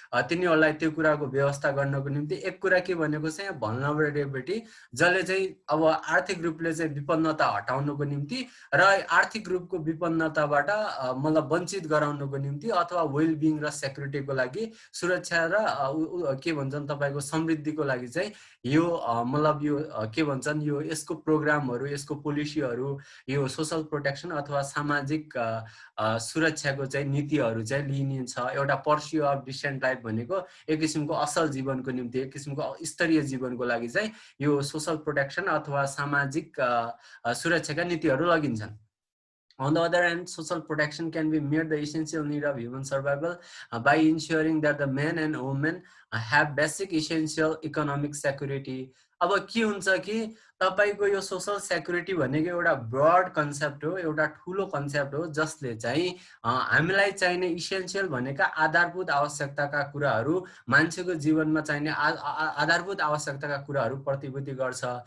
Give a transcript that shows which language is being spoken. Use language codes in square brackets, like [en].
[ne] तिनीहरूलाई त्यो कुराको व्यवस्था गर्नको निम्ति एक कुरा के भनेको चाहिँ भल्नरेबिलिटी, जसले चाहिँ अब आर्थिक रूपले चाहिँ विपन्नता हटाउनको निम्ति र आर्थिक रूपको विपन्नताबाट मतलब वञ्चित गराउनको निम्ति अथवा वेलबिङ र सेक्युरिटीको लागि, सुरक्षा र के भन्छन् तपाईको समृद्धिको लागि चाहिँ यो मतलब यो के भन्छन्, यो यसको प्रोग्रामहरू, यसको पोलिसीहरू, यो सोशल प्रोटेक्सन अथवा सामाजिक सुरक्षाको चाहिँ नीतिहरू चाहिँ लिइन्छ। एउटा [en] pursue of decent life [ne] भनेको एक किसिमको असल जीवनको निम्ति, एक किसिमको स्तरीय जीवनको लागि चाहिँ यो सोशल प्रोटेक्सन अथवा सामाजिक सुरक्षाका नीतिहरू लगिन्छन्। [en] On the other hand, social protection can be made the essential need of human survival by ensuring that the men and women have basic essential economic security. [ne] अब के हुन्छ कि तपाईको यो सोशल सेक्युरिटी भनेको एउटा [en] broad concept [ne] हो, एउटा ठुलो कन्सेप्ट हो, जसले चाहिँ हामीलाई चाहिने इसेन्शियल भनेका आधारभूत आवश्यकताका कुराहरू, मान्छेको जीवनमा चाहिने आधारभूत आवश्यकताका कुराहरू प्रतिभूति गर्छ।